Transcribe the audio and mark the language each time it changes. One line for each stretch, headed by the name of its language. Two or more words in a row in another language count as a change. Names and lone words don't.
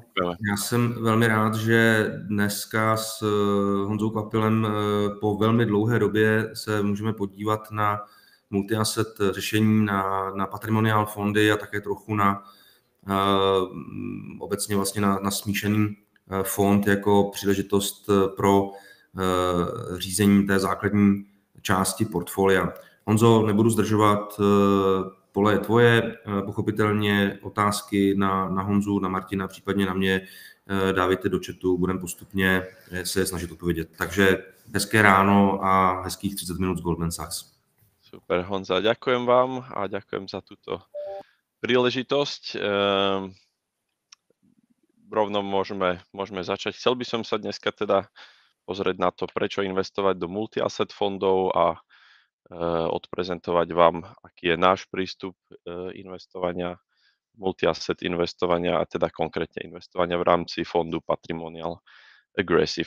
Czech: Já jsem velmi rád, že dneska s Honzou Kvapilem po velmi dlouhé době se můžeme podívat na multi-asset řešení, na patrimoniál fondy a také trochu na obecně vlastně na smíšený fond jako příležitost pro řízení té základní části portfolia. Honzo, nebudu zdržovat, pole je tvoje, pochopitelně otázky na Honzu, na Martina, případně na mě dávajte do chatu, budeme postupně se snažit odpovědět. Takže hezké ráno a hezkých 30 minut z Goldman Sachs.
Slovak: Super, Honza, ďakujem vám a ďakujem za túto príležitosť. Rovno môžeme začať. Chcel by som sa dneska teda pozrieť na to, prečo investovať do multi-asset fondov a odprezentovať vám, aký je náš prístup investovania, multi-asset investovania a teda konkrétne investovania v rámci fondu Patrimonial Aggressive.